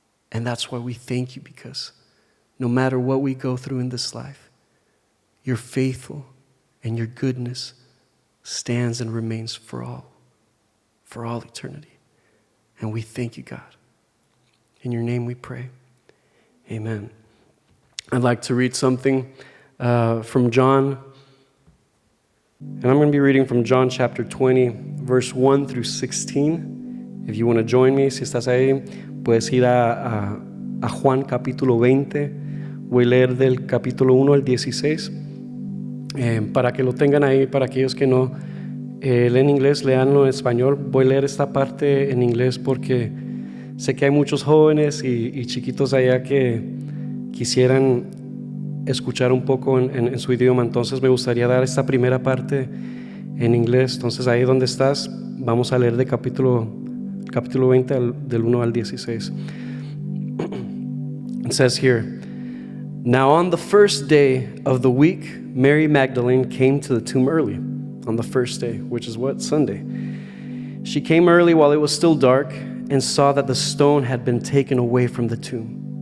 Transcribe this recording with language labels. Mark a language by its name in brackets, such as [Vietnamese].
[English] And that's why we thank you, because no matter what we go through in this life, you're faithful and your goodness stands and remains for all eternity. And we thank you, God. In your name we pray. Amen. I'd like to read something from John. And I'm going to be reading from John chapter 20, verse 1 through 16. If you want to join me, [Spanish] si estás ahí, puedes ir a Juan capítulo 20. Voy a leer del capítulo 1 al 16. Para que lo tengan ahí, para aquellos que no leen inglés, leanlo en español. Voy a leer esta parte en inglés porque sé que hay muchos jóvenes y chiquitos allá que quisieran escuchar un poco en su idioma. Entonces me gustaría dar esta primera parte en inglés. Entonces ahí donde estás, vamos a leer de capítulo 20 del 1 al 16. [English] It says here, "Now on the first day of the week, Mary Magdalene came to the tomb early." On the first day, which is what? Sunday. "She came early while it was still dark and saw that the stone had been taken away from the tomb.